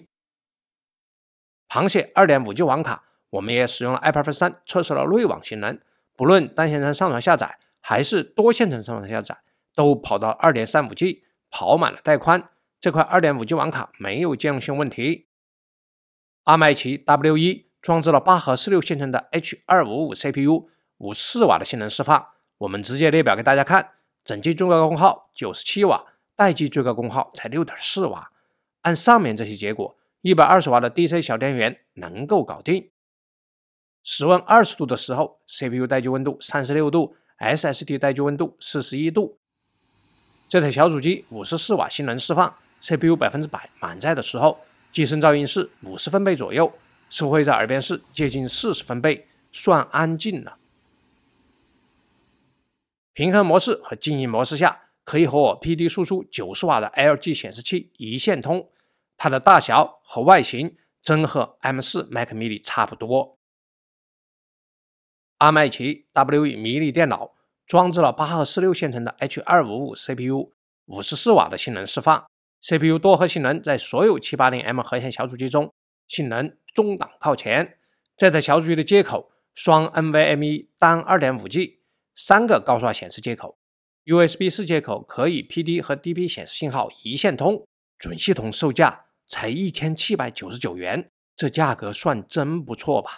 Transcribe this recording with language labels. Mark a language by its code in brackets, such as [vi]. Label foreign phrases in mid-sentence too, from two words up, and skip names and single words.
[zh] 螃蟹 2.5G 網卡，我們也使用了 iPerf 3測試了內網性能。不論單線程上傳下載還是多線程上傳下載，都跑到 2.35G， 跑滿了帶寬。這塊 2.5G 網卡沒有兼容性問題。阿麥奇 W1 裝置了8核16線程的 H255 CPU， 54瓦的性能釋放。我們直接列表給大家看，整機最高功耗97瓦，待機最高功耗才 6.4 瓦。按上面這些結果，120瓦的 DC 小電源能夠搞定。室溫20度的時候 ，CPU 待機溫度36度 ，SSD 待機溫度41度。這台小主機54瓦性能釋放 ，CPU 100%滿載的時候，機身噪音是50分貝左右，收回在耳邊是接近40分貝，算安靜了。平衡模式和靜音模式下，可以和我 PD 輸出90瓦的 LG 顯示器一線通，它的大小和外形真和 M4 Mac mini 差不多。阿麥奇 W1 迷你電腦裝置了8核16線程的 H255 CPU， 54瓦的性能釋放。CPU 多核性能在所有 780M 核顯小主機中，性能中檔靠前。這台小主機的接口雙 NVMe 單 2.5G， 3個高刷顯示接口 ，USB 4接口可以 PD 和 DP 顯示信號一線通。準系統售價才1799元，這價格算真不錯吧？